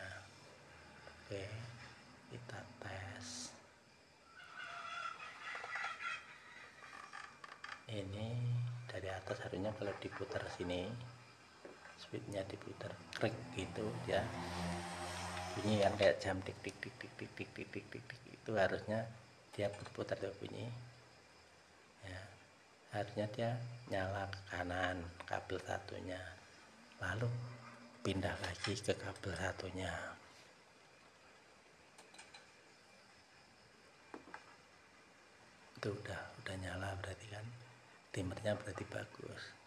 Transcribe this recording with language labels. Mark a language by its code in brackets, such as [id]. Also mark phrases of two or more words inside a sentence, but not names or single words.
[id] Oke, kita tes. Ini dari atas harusnya kalau diputar sini, switchnya diputar klik gitu ya, bunyi yang kayak jam tik tik tik tik tik tik tik tik tik, tik. Itu harusnya dia berputar tuh bunyi ya. Harusnya dia nyala ke kanan kabel satunya, lalu pindah lagi ke kabel satunya. Itu udah nyala, berarti kan timernya berarti bagus.